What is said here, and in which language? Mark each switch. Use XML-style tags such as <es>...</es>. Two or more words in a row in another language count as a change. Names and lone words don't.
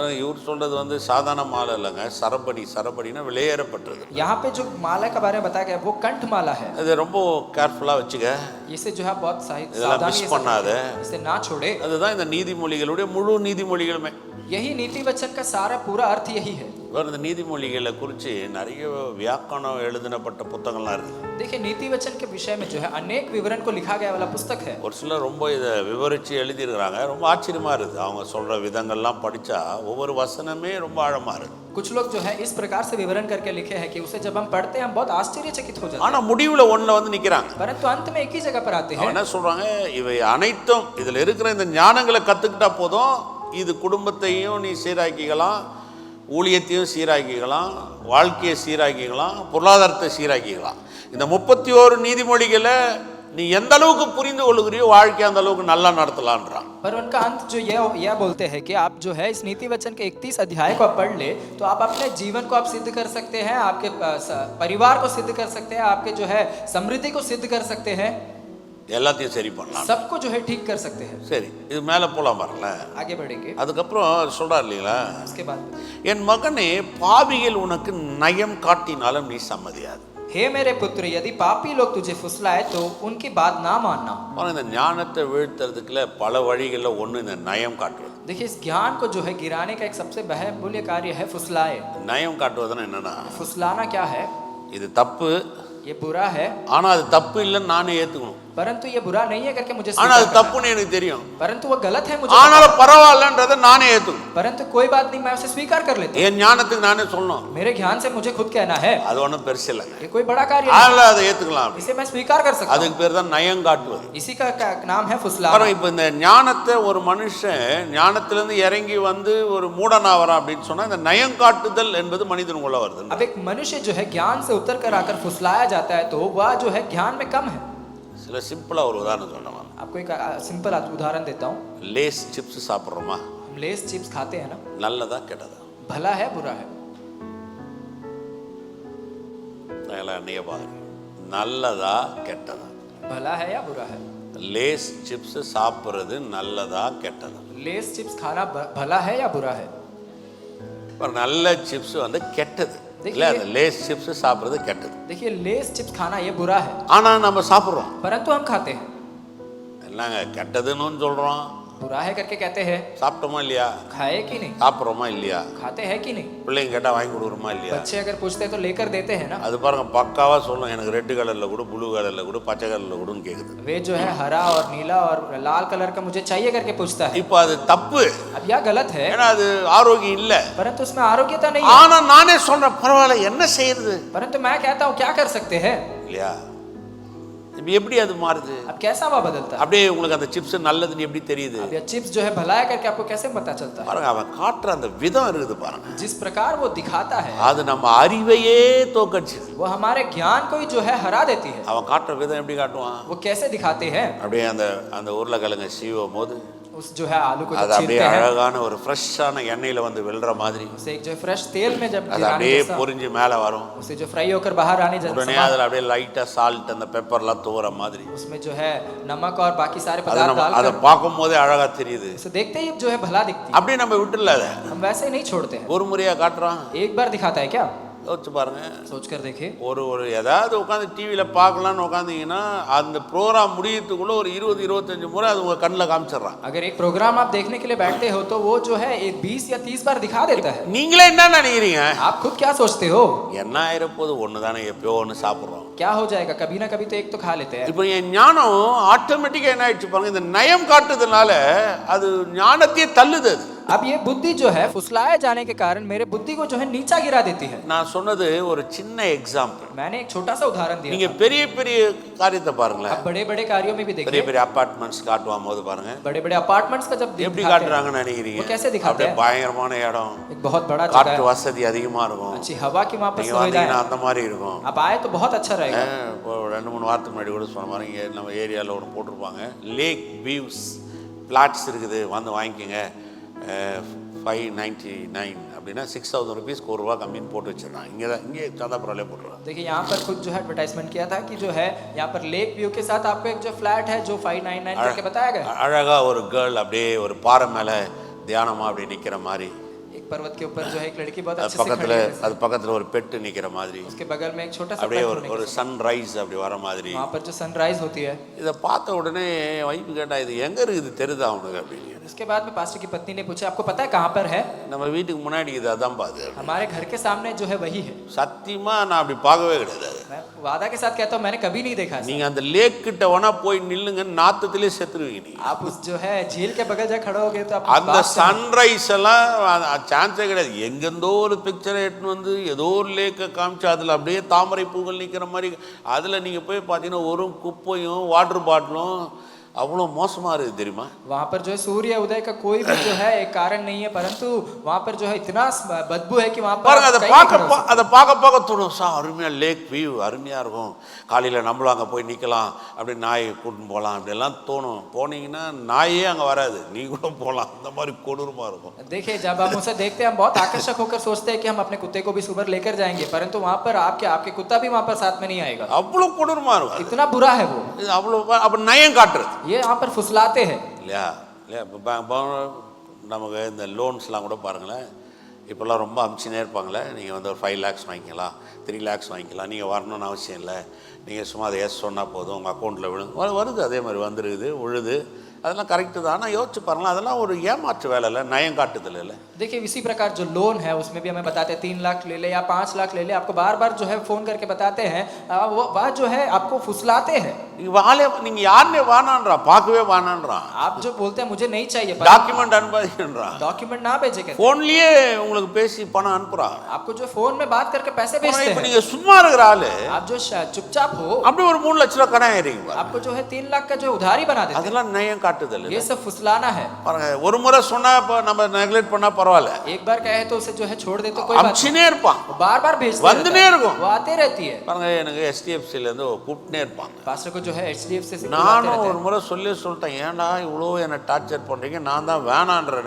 <ta>இவர் சொல்றது வந்து சாதாரண மாலை இல்லைங்க, சரபணினா வெளியேறப்பட்டது.</ta> <hi>यहाँ पे जो माला के बारे में बताया गया वो कंठ माला है।</hi> <ta>அது ரொம்ப கேர்ஃபுல்லா வச்சுக்க,</ta> <hi>इसे जो है बहुत</hi> <ta>இதெல்லாம் மிஸ் பண்ணாத.</ta> <hi>इसे ना छोड़े।</hi> <ta>அதுதான் இந்த நீதிமொழிகளுடைய முழு நீதிமொழிகளுமே.</ta> <hi>यही नीति वचन का सारा पूरा अर्थ यही है।</hi> <ta>இந்த நீதிமொழிகளை குறித்து நிறைய வியாக்கரணம் எழுதப்பட்ட புத்தகங்கள்லாம் இருக்கு.</ta> <hi>देखिए, नीति वचन के विषय में जो है अनेक विवरण को लिखा गया वाला पुस्तक है।</hi> <ta>ஒரு சிலர் ரொம்ப இதை விவரித்து எழுதியிருக்கிறாங்க. ரொம்ப ஆச்சரியமா இருக்குது. அவங்க சொல்ற விதங்கள்லாம் படிச்சா ஒவ்வொரு வசனமே ரொம்ப ஆழமா இருக்கு.</ta> <hi>कुछ लोग जो है इस प्रकार से विवरण करके लिखे हैं कि उसे जब हम पढ़ते हैं हम बहुत आश्चर्यचकित हो जाते हैं।</hi> <ta>ஆனா முடிவுல ஒண்ணுல வந்து நிக்கிறாங்க.</ta> <hi>परंतु अंत में एक ही जगह पर आते हैं।</hi> <ta>என்ன சொல்றாங்க? இவை அனைத்தும் இதுல இருக்கிற இந்த ஞானங்களை கத்துக்கிட்டா போதும், இது குடும்பத்தையும் நீ சீராக்கிக்கலாம், ஊழியத்தையும் சீராக்கிக்கலாம், வாழ்க்கையை சீராக்கிக்கலாம், பொருளாதாரத்தை சீராக்கிக்கலாம். இந்த 31 நீதிமொழிகளை நீ எந்த அளவுக்கு புரிந்து கொள்ளுகிறியோ வாழ்க்கை அந்த அளவுக்கு நல்லா நடத்தலான்றான்.</ta> <hi>पर उनका अंत जो यह बोलते हैं कि आप जो है इस नीति वचन के 31 अध्याय को आप पढ़ ले तो आप अपने जीवन को आप सिद्ध कर सकते हैं, आपके परिवार को सिद्ध कर सकते हैं, आपके जो है समृद्धि को सिद्ध कर सकते हैं,</hi> <ta>எல்லாத்தையும் சரி பண்ணலாம்.</ta> <hi>सबको जो है ठीक कर सकते हैं।</hi> <ta>சரி, இது மேலே போலாம் பாருங்கள.</ta> <hi>आगे बढ़ेंगे।</hi> <ta>அதுக்கப்புறம் சொல்றாரு இல்லைங்களா,</ta> <hi>उसके बाद</hi> <ta>என் மகனே பாவிகள் உனக்கு நயம் காட்டினாலும் நீ சம்மதியாது.</ta> <hi>हे मेरे पुत्र, यदि पापी लोग तुझे फुसलाए तो उनकी बात ना मानना।</hi> <ta>இந்த ஞானத்தை வீழ்த்துறதுக்குள்ள பல வழிகளில் ஒன்று இந்த நயம் காட்டுவது.</ta> <hi>देखिए, इस ज्ञान को जो है गिराने का एक सबसे बहुमूल्य कार्य है फुसलाए।</hi> <ta>நயம் காட்டுவதுன்னா என்னன்னா,</ta> <hi>फुसलाना क्या है?</hi> <ta>இது தப்பு,</ta> <hi>ये बुरा है,</hi> <ta>ஆனா அது தப்பு இல்லைன்னு நானே ஏத்துக்கணும்.</ta> <hi>परंतु ये बुरा नहीं है करके मुझे</hi> <ta>ஆனா அது தப்புன்னு எனக்கு தெரியும்,</ta> <hi>परंतु वो गलत है मुझे,</hi> <ta>ஆனாலும் பரவாயில்லன்றதை நானே ஏத்துக்கணும்.</ta> <hi>परंतु कोई बात नहीं, मैं उसे स्वीकार कर लेता हूं।</hi> <ta>என் ஞானத்துக்கு நானே சொல்லணும்,</ta> <hi>मेरे ज्ञान से मुझे खुद कहना है,</hi> <ta>அது ஒன்றும் பெருசு இல்லைங்க,</ta> <hi>ये कोई बड़ा कार्य नहीं,</hi> <ta>அதனால அதை ஏத்துக்கலாம்.</ta> <hi>इसे मैं स्वीकार कर सकता हूं।</hi> <ta>அதுக்கு பேர் தான் நயம் காட்டுவது.</ta> <hi>इसी का नाम है फुसलाना।</hi> <ta>பாருங்க, இப்போ இந்த ஞானத்தை ஒரு மனுஷன் ஞானத்திலிருந்து இறங்கி வந்து ஒரு மூடனாவரா அப்படின்னு சொன்னா இந்த நயம் காட்டுதல் என்பது மனிதனுக்குள்ள வருது.</ta> <hi>अब एक मनुष्य जो है ज्ञान से उतर कर आकर फुसलाया जाता है तो वह जो है ज्ञान में कम है।</hi> <ta>சில சிம்பிளா ஒரு உதாரணம் சொல்றேன்.</ta> <hi>आपको एक सिंपल उदाहरण देता हूँ।</hi> <ta>லேஸ் சிப்ஸ் சாப்பிட்றோமா?</ta> <hi>हम लेस चिप्स खाते हैं ना,</hi> <ta>நல்லதா கெட்டதா?</ta> <hi>भला है बुरा है?</hi> <ta>நல்லதா கெட்டதா?</ta> <hi>भला है या बुरा है?</hi> <ta>லேஸ் சிப்ஸ் சாப்பிட்றது நல்லதா கெட்டதா?</ta> <hi>लेस चिप्स खाना भला है या बुरा है?</hi> <ta>ஒரு நல்ல சிப்ஸ் வந்து கெட்டது</ta> <hi>देखिए-</hi> <ta>இல்லை, அந்த லேஸ் சிப்ஸ் சாப்பிட்றது கெட்டது.</ta> <hi>देखिए, लेस चिप्स खाना ये बुरा है,</hi> <ta>ஆனால் நம்ம சாப்பிட்றோம்.</ta> <hi>परंतु हम खाते हैं।</hi> <ta>என்னங்க கெட்டதுன்னு சொல்கிறோம்,</ta> <hi>बुरा है करके कहते हैं,</hi> <ta>சாப்பிட்டோமா இல்லையா?</ta> <hi>खाए कि नहीं?</hi> <ta>சாப்பிட்றோமா இல்லையா?</ta> <hi>खाते हैं कि नहीं?</hi> <ta>பிள்ளைங்க கேட்டால் வாங்கி கொடுக்குறோமா இல்லையா?</ta> <hi>बच्चे अगर पूछते हैं तो लेकर देते हैं ना।</hi> <ta>அது பாருங்க பக்காவாக சொல்லும், எனக்கு ரெட் கலரில் கொடு, ப்ளூ கலரில் கொடு, பச்சை கலரில் கொடுன்னு கேட்குது.</ta> <hi>वे जो है हरा और नीला और लाल कलर का मुझे चाहिए करके पूछता है।</hi> <ta>இப்போ அது தப்பு,</ta> <hi>अब यह गलत है,</hi> <ta>ஏன்னா அது ஆரோக்கியம் இல்லை.</ta> <hi>परंतु उसमें आरोग्यता नहीं है।</hi> <ta>ஆனால் நானே சொல்கிறேன் பரவாயில்ல, என்ன செய்யறது</ta> <hi>परंतु मैं कहता हूँ क्या कर सकते हैं?</hi> <ta>இல்லையா? இப்போ எப்படி அது மாறுது?</ta> <hi>अब कैसा वह बदलता है?</hi> <ta>அப்படியே உங்களுக்கு அந்த சிப்ஸ் நல்லதுன்னு எப்படி தெரியுது?</ta> <hi>अब यह चिप्स जो है भला है करके आपको कैसे पता चलता है?</hi> <ta>பாருங்க அவன் காட்டுற அந்த விதம் இருக்குது பாருங்க,</ta> <hi>जिस प्रकार वो दिखाता है</hi> <ta>அது நம்ம அறிவையே தோக்கடிச்சுது.</ta> <hi>वो हमारे ज्ञान को ही जो है हरा देती है।</hi> <ta>அவன் காட்டுற விதம் எப்படி காட்டுவான்?</ta> <hi>वो कैसे दिखाते हैं?</hi> <ta>அப்படியே அந்த அந்த உருளைக்கிழங்கு சீவும் போது</ta> <hi>उस जो है आलू को</hi> <ta>அது</ta> <hi>जब</hi> <ta>அப்படியே</ta> <hi>छीलते हैं,</hi> <ta>அழகான ஒரு ஃப்ரெஷ்ஷான எண்ணெயில் வந்து விழுற மாதிரி</ta> <hi>उसे एक जो फ्रेश तेल में जब</hi> <ta>அது</ta> <hi>गिराने</hi> <ta>அப்படியே</ta> <hi>जैसा,</hi> <ta>பொரிஞ்சு மேலே வரும்.</ta> <hi>उसे जो फ्राई होकर बाहर आने जैसा,</hi> <ta>உடனே அதில் அப்படியே லைட்டாக சால்ட் அந்த பெப்பர்லாம் தூர மாதிரி</ta> <hi>उसमें जो है नमक और बाकी सारे</hi> <ta>அதை</ta> <hi>पदार्थ</hi> <ta>நம்ம அதை</ta> <hi>डालकर</hi> <ta>பார்க்கும் போதே அழகாக தெரியுது.</ta> <hi>उसे देखते ही जो है भला दिखती है।</hi> <ta>அப்படியே நம்ம விட்டுல அதை</ta> <hi>हम वैसे ही नहीं छोड़ते हैं,</hi> <ta>ஒரு முறையாக காட்டுறான்.</ta> <hi>एक बार दिखाता है क्या?</hi> <ta>யோசிச்சு பாருங்க,</ta> <hi>सोच कर देखिए,</hi> <ta>ஒரு ஒரு ஏதாவது உட்காந்து டிவியில் பார்க்கலான்னு உட்காந்தீங்கன்னா அந்த ப்ரோக்ராம் முடியறதுக்குள்ள ஒரு 20-25 முறை அது உங்கள் கண்ணில் காமிச்சிடுறான்.</ta> <hi>अगर एक प्रोग्राम आप देखने के लिए बैठते हो तो वो जो है एक 20 या 30 बार दिखा देता है।</hi> <ta>நீங்களே என்ன நினைக்கிறீங்க?</ta> <hi>आप खुद क्या सोचते हो?</hi> <ta>என்ன ஆயிரப்போது ஒன்று தானே, எப்பயோ ஒன்று சாப்பிட்றோம்.</ta> <hi>क्या हो जाएगा, कभी ना कभी तो एक तो खा लेते हैं।</hi> <ta>இப்போ என் ஞானம் ஆட்டோமேட்டிக்காக என்ன ஆயிடுச்சு பாருங்க, இந்த நயம் காட்டுறதுனால அது ஞானத்தையே தள்ளுது. அது</ta> <hi>अब ये बुद्धि जो है फुसलाए जाने के कारण मेरे बुद्धि को जो है नीचा गिरा देती है।</hi> <ta>நான் சொன்னது ஒரு சின்ன எக்ஸாம்பிள்.</ta> <hi>मैंने एक छोटा सा उदाहरण दिया</hi> <ta>நீங்க</ta> <hi>था।</hi> <ta>பெரிய பெரிய காரியத்தை பாருங்களேன்,</ta> <hi>अब बड़े बड़े कार्यों में भी</hi> <ta>பெரிய</ta> <hi>देखिए,</hi> <ta>பெரிய அபார்ட்மெண்ட்ஸ் காட்டுவான் போது பாருங்க</ta> <hi>बड़े बड़े अपार्टमेंट्स का जब</hi> <ta>எப்படி</ta> <hi>दिखाते हैं,</hi> <ta>காட்டுறாங்கன்னு நினைக்கிறீங்க?</ta> <hi>वो कैसे दिखाते</hi> <ta>அப்படியே</ta> <hi>हैं?</hi> <ta>பயங்கரமான இடம்,</ta> <hi>एक बहुत बड़ा जगह</hi> <ta>காற்று</ta> <hi>है,</hi> <ta>வசதி அதிகமா இருக்கும்,</ta> <hi>अच्छी हवा की वहाँ पर</hi> <ta>நீங்க</ta> <hi>सुविधा</hi> <ta>வந்தீங்கன்னா</ta> <hi>है।</hi> <ta>அந்த மாதிரி இருக்கும்.</ta> <hi>आप आए तो बहुत अच्छा रहेगा।</hi> <ta>இப்போ 2-3 வாரத்துக்கு முன்னாடி கூட சொன்ன மாதிரி இங்கே நம்ம ஏரியாவில் ஒன்று போட்டிருப்பாங்க,</ta> <en>lake views flats</en> <ta>இருக்குது, வந்து வாங்கிக்கோங்க, 599 அப்படின்னா 6000 रुपीஸ்க்கு ₹1 கம்மின்னு போட்டு வச்சிடறாங்க. இங்கே சந்தாபுராலே போட்டுருவாங்க.</ta> <hi>देखिए यहाँ पर खुद जो है एडवर्टाइजमेंट किया था कि जो है यहाँ पर</hi> <en>lake view</en> <hi>के साथ आपको एक जो फ्लैट है जो 599 करके बताया गया।</hi> <ta>அழகா ஒரு கேர்ள் அப்படியே ஒரு பாறை மேலே தியானமாக அப்படியே நிற்கிற மாதிரி,</ta> <hi>एक पर्वत के ऊपर जो है एक लड़की बहुत</hi> <ta>அது</ta> <hi>अच्छे से खड़ी</hi> <ta>பக்கத்தில்</ta> <hi>है,</hi> <ta>அது பக்கத்தில் ஒரு பெட்டு நிற்கிற மாதிரி,</ta> <hi>उसके बगल में एक छोटा सा</hi> <ta>அப்படியே</ta> <hi>पेड़</hi> <ta>ஒரு</ta> <hi>होने</hi> <ta>ஒரு</ta> <hi>के साथ।</hi> <ta>சன்ரைஸ் அப்படி வர மாதிரி.</ta> <hi>वहाँ पर जो सनराइज होती है,</hi> <ta>இதை பார்த்த உடனே வைப்பு கேட்டா இது எங்கே இருக்குது தெரியுதா அவனுக்கு அப்படின்னு.</ta> <hi>उसके बाद में पास्टर की पत्नी ने पूछा आपको पता है कहाँ पर है?</hi> <ta>நம்ம வீட்டுக்கு முன்னாடி இது அதான் பாது.</ta> <hi>हमारे घर के सामने जो है वही है।</hi> <ta>சத்தியமா நான் அப்படி பார்க்கவே கிடையாது.</ta> <hi>मैं वादा के साथ कहता हूँ मैंने कभी नहीं देखा ऐसा।</hi> <ta>நீங்க அந்த லேக் கிட்ட வேணா போய் நில்லுங்க, நாத்தத்திலே செத்துருவீங்க நீங்க.</ta> <hi>आप उस जो है झील के बगल जाकर खड़े हो गए तो आप</hi> <ta>அந்த சன்ரைஸ் எல்லாம் சான்ஸே கிடையாது. எங்கெந்தோ ஒரு பிக்சரை எடுத்துன்னு வந்து ஏதோ ஒரு லேக்கை காமிச்சு அதில் அப்படியே தாமரை பூக்கள் நிற்கிற மாதிரி, அதில் நீங்கள் போய் பார்த்தீங்கன்னா ஒரு குப்பையும்</ta> <en>water bottle</en> <ta>அவ்வளோ மோசமாக இருக்குது தெரியுமா?</ta> <hi>वहाँ पर जो है सूर्य उदय का कोई भी जो है एक कारण नहीं है, परंतु वहाँ पर जो है इतना बदबू है कि वहाँ पर</hi> <ta>பாருங்க, அதை</ta> <hi>कहीं नहीं खड़े हो सकते।</hi> <ta>அதை பார்க்க தோணும். அருமையாக</ta> <en>lake view</en> <ta>அருமையாக இருக்கும், காலையில் நம்மளும் அங்கே போய் நிற்கலாம், அப்படி நாயை கூட்டின்னு போகலாம், அப்படியெல்லாம் தோணும். போனீங்கன்னா நாயே அங்கே வராது, நீ கூட போகலாம், அந்த மாதிரி கொடூரமாக இருக்கும்.</ta> <hi>देखिए जब हम उसे देखते हैं हम बहुत आकर्षक होकर सोचते हैं कि हम अपने कुत्ते को भी सुबह लेकर जाएंगे, परंतु वहाँ पर आपके कुत्ता भी वहाँ पर साथ में नहीं आएगा।</hi> <ta>அவ்வளோ கொடூரமாக இருக்கும்.</ta> <hi>इतना बुरा है वो,</hi> <ta>இது அவ்வளோ அப்போ நயம் காட்டுறது</ta> <hi>ये यहाँ पर फुसलाते हैं।</hi> <ta>இல்லையா? இல்லையா? இப்போ நமக்கு இந்த லோன்ஸ்லாம் கூட பாருங்களேன், இப்போல்லாம் ரொம்ப அமிச்சினே இருப்பாங்களே, நீங்கள் வந்து ஒரு 5 lakhs வாங்கிக்கலாம், 3 lakhs வாங்கிக்கலாம், நீங்கள் வரணும்னு அவசியம் இல்லை, நீங்கள் சும்மா அதை எஸ் சொன்னால் போதும், உங்கள் அக்கௌண்ட்டில் வருது, அதே மாதிரி வந்துருக்குது, விழுது, அதெல்லாம் கரெக்டு தான். ஆனால் யோசிச்சு பாருங்களேன், அதெல்லாம் ஒரு ஏமாற்று வேலை இல்லை, நயம் காட்டுதல் இல்லை.</ta> <hi>देखिए इसी प्रकार जो लोन है उसमें भी हमें बताते हैं 3 लाख ले ले या 5 लाख ले ले, आपको बार बार जो है फोन करके बताते हैं, वो वह जो है आपको फुसलाते हैं।</hi> <ta>நீங்கள் யாருன்னே வானான்றா, பார்க்கவே வானான்றான்,</ta> <hi>आप जो बोलते हैं मुझे नहीं चाहिए,</hi> <ta>டாக்குமெண்ட் அனுப்பாதீங்கன்றான்,</ta> <hi>डॉक्यूमेंट ना भेजे कहते हैं।</hi> <ta>ஃபோன்லேயே உங்களுக்கு பேசி பணம் அனுப்புகிறான்.</ta> <hi>आपको जो फोन में बात करके पैसे भेजते</hi> <ta>இப்போ</ta> <hi>हैं,</hi> <ta>நீங்கள் சும்மா இருக்கிற ஆளு</ta> <hi>आप जो चुपचाप हो</hi> <ta>அப்படி ஒரு 3 லட்ச ரூபா கடன் ஏறிங்க,</ta> <hi>आपको जो है 3 लाख का जो उधारी बना देते</hi> <ta>அதெல்லாம் நயம் காட்டுதல்</ta> <hi>हैं।</hi> <ta>இல்லை.</ta> <hi>ये सब फुसलाना है।</hi> <ta>பாருங்க, ஒரு முறை சொன்னா இப்போ நம்ம நெக்லெக்ட் பண்ணா பரவாயில்ல,</ta> <hi>एक बार कहे तो उसे जो है छोड़ दे तो कोई बात नहीं,</hi> <ta>அமிச்சினே இருப்பான்.</ta> <hi>वो बार बार भेजते</hi> <ta>வந்துனே</ta> <hi>रहता है,</hi> <ta>இருக்கும்.</ta> <hi>वो आते रहती है।</hi> <ta>பாருங்க, எனக்கு STFCல இருந்து கூப்பிட்டே இருப்பாங்க.</ta> <hi>पास्टर को जो है HDFC से बुलाते</hi> <ta>நானும்</ta> <hi>रहते</hi> <ta>ஒரு முறை சொல்லிட்டேன், ஏன்டா இவ்வளோ என்னை டார்ச்சர் பண்ணுறீங்க, நான் தான் வேணான்றேன்னு.</ta>